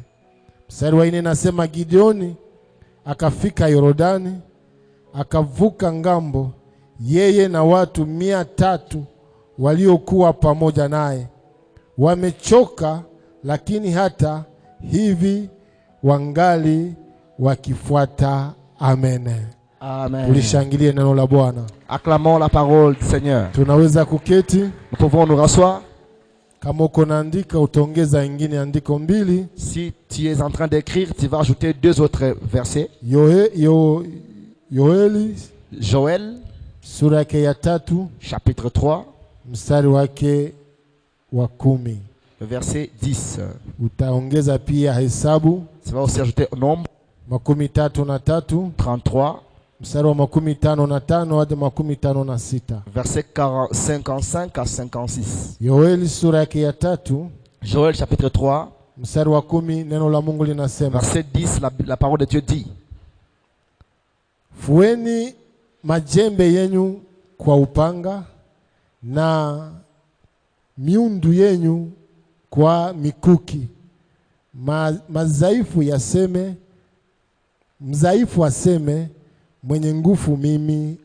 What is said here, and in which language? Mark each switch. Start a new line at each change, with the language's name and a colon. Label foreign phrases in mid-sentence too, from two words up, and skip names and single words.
Swahili: Mstari wa 4 nasema, Gideoni akafika Yordani, akavuka ngambo, yeye na watu 300 waliokuwa pamoja naye. Wamechoka, lakini hata hivi wangali wakifuata. Amen. Amen. Tulishangilie neno la Bwana.
French: Acclamons la parole du Seigneur.
Swahili: Tunaweza kuketi.
French: Nous pouvons nous rasseoir.
Swahili: Kama uko naandika utaongeza ingine andiko 2.
French: Si tu es en train d'écrire, tu vas ajouter 2 autres versets. Joël
Swahili: sura yake ya 3
French: chapitre 3
Swahili: mstari wake wa 10.
French: Verset 10.
Swahili: Utaongeza pia Hesabu.
French: Tu vas aussi ajouter Nombre 33 33
Swahili: mstari wa 55 hadi 56.
French: Verset 55 à 56.
Swahili: Yoeli sura yake ya 3
French: Joël chapitre 3
Swahili: mstari wa 10, neno la Mungu linasema,
French: verset 10, la parole de Dieu dit,
Swahili: fueni majembe yenyu kwa upanga na miundu yenyu kwa mikuki. Mzaifu aseme, mwenye nguvu mimi.